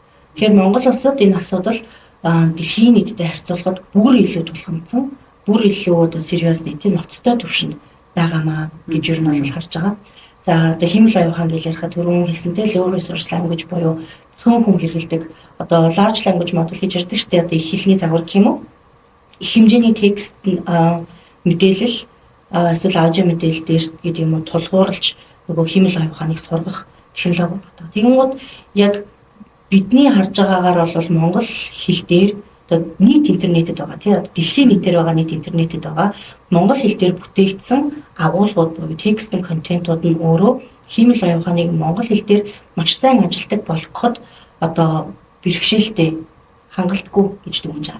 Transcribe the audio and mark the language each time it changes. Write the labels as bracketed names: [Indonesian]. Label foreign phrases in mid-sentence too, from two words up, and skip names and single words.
[Mongolian] Тэгэхээр Монгол улсад энэ асуудал дэлхийн нийтэд харьцуулахад бүр илүү тулгымцсан, бүр илүү одоо сериус нийтийн ноцтой төвшөнд байгаамаа гэж ер нь бол харж байгаа. За одоо хиймэл оюуханд ярихад түрүүн хэлсэнтэй [English] low resource language [Mongolian] буюу цөөн хүн хэрэглэдэг одоо [English] large language model [Mongolian] гэж ярьдаг шүү дээ. Одоо их хэлний загвар гэх юм уу? Их хэмжээний текст мэдээлэл эсвэл аудио мэдээлэл дээр гэдэг юм уу тулгуурлаж нөгөө хиймэл оюуханыг сургах технологи байна. Тэгэнгүүт яг бидний харж байгаагаар бол монгол хэл дээр одоо нийт интернетэд байгаа тийм дэлхийн нийтээр байгаа нийт интернетэд байгаа монгол хэл дээр бүтээгдсэн агуулгууд буюу текстийн контентууд нь өөрөө хиймэл оюуханыг монгол хэл дээр маш сайн ажилтдаг болгоход одоо бэрхшээлтэй хангалтгүй гэж дүгнэж байгаа.